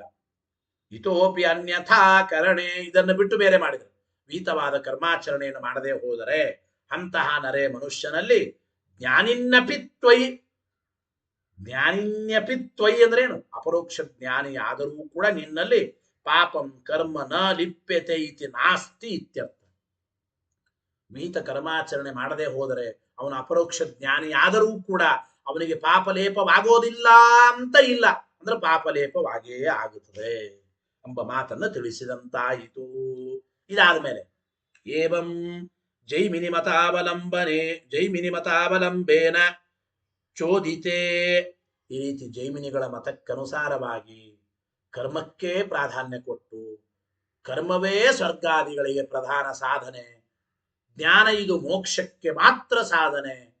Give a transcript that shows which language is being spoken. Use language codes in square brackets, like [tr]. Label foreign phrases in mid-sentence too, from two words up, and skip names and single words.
[sa] ಇತೋಪಿ ಅನ್ಯಥಾ ಕರಣೆ, [kn] ಇದನ್ನು ಬಿಟ್ಟು ಬೇರೆ ಮಾಡಿದರು ವಿಹಿತವಾದ ಕರ್ಮಾಚರಣೆಯನ್ನು ಮಾಡದೆ ಹೋದರೆ ಅಂತಹ ನರೆ ಮನುಷ್ಯನಲ್ಲಿ [sa] ಜ್ಞಾನಿನ್ನಪಿ ತ್ವಯಿ, ಜ್ಞಾನಿನ್ಯಪಿ ತ್ವಯಿ [kn] ಅಂದ್ರೆ ಏನು? ಅಪರೋಕ್ಷ ಜ್ಞಾನಿ ಆದರೂ ಕೂಡ ನಿನ್ನಲ್ಲಿ [sa] ಪಾಪಂ ಕರ್ಮ ನ ಲಿಪ್ಯತೆ ಇತಿ ನಾಸ್ತಿ ಇತ್ಯರ್ಥ. [kn] ವಿಹಿತ ಕರ್ಮಾಚರಣೆ ಮಾಡದೆ ಹೋದರೆ ಅವನ ಅಪರೋಕ್ಷ ಜ್ಞಾನಿ ಆದರೂ ಕೂಡ ಅವನಿಗೆ ಪಾಪಲೇಪವಾಗೋದಿಲ್ಲ ಅಂತ ಇಲ್ಲ, ಅಂದ್ರೆ ಪಾಪಲೇಪವಾಗೇ ಆಗುತ್ತದೆ ಎಂಬ ಮಾತನ್ನ ತಿಳಿಸಿದಂತಾಯಿತು. ಇದಾದ ಮೇಲೆ [sa] ಏವಂ ಜೈಮಿನಿ ಮತಾವಲಂಬೇನ ಚೋದಿತೆ, [kn] ಈ ರೀತಿ ಜೈಮಿನಿಗಳ ಮತಕ್ಕನುಸಾರವಾಗಿ ಕರ್ಮಕ್ಕೆ ಪ್ರಾಧಾನ್ಯ ಕೊಟ್ಟು ಕರ್ಮವೇ ಸ್ವರ್ಗಾದಿಗಳಿಗೆ ಪ್ರಧಾನ ಸಾಧನೆ, ಜ್ಞಾನ ಇದು ಮೋಕ್ಷಕ್ಕೆ ಮಾತ್ರ ಸಾಧನೆ,